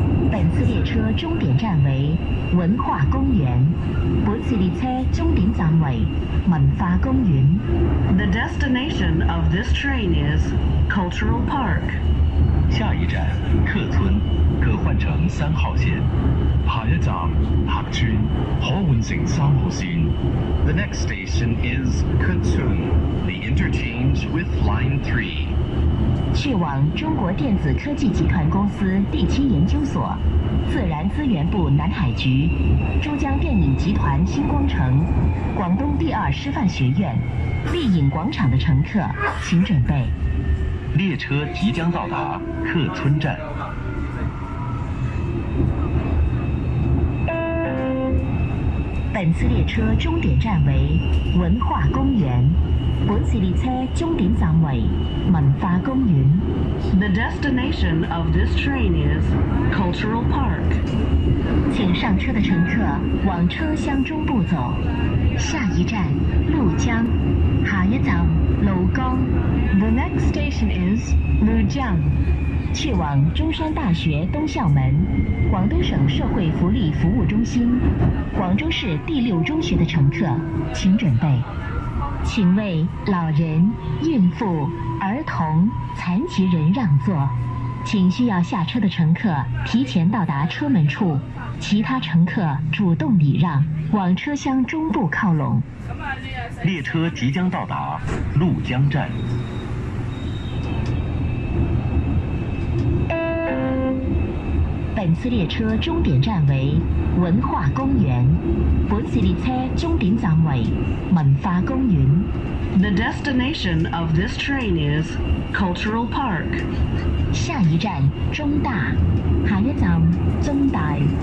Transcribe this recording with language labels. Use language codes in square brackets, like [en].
[zh] 本次列車終點站為文化公園，本次列車終點站為文化公園。 [en] The destination of this train is Cultural Park. [zh] 下一站客村，可換乘3號線。下一站客村，可換乘3號線。 [en] The next station is Kutsun. The interchange with Line 3. [zh] 去往中國電子科技集團公司第7研究所、自然資源部南海局、珠江電影集團新光城、廣東第2師範學院、麗影廣場的乘客，請準備。列車即將到達客村站。本次列車終點站為文化公園，本次列車終點站為文化公園。 [en] The destination of this train is Cultural Park. [zh] 請上車的乘客往車廂中部走。下一站鷺江，下一站鷺江。 [en] The next next station is Lujiang. [zh] 去往中山大学东校门、广东省社会福利服务中心、广州市第6中学的乘客，请准备。请为老人、孕妇、儿童、残疾人让座。请需要下车的乘客提前到达车门处，其他乘客主动礼让，往车厢中部靠拢。列车即将到达鹭江站。本次列车终点站为文化公园。本次列車終點站為文化公園。 [en] The destination of this train is Cultural Park. [zh] 下一站中大，下一站中大。